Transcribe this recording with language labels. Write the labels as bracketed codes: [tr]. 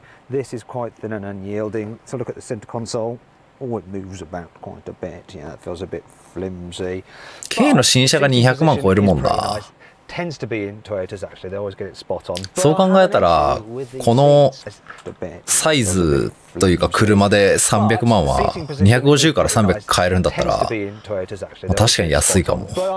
[en] This is quite thin and unyielding. So look at the center console. Oh, it moves about quite a bit. Yeah, it feels a bit flimsy. [ja] K の新車が200万超えるもんな。 [en] Tends to be in Toyotas actually. They always get it spot on. [ja] そう考えたらこのサイズというか車で300万は250から300買えるんだったら確かに安いかも。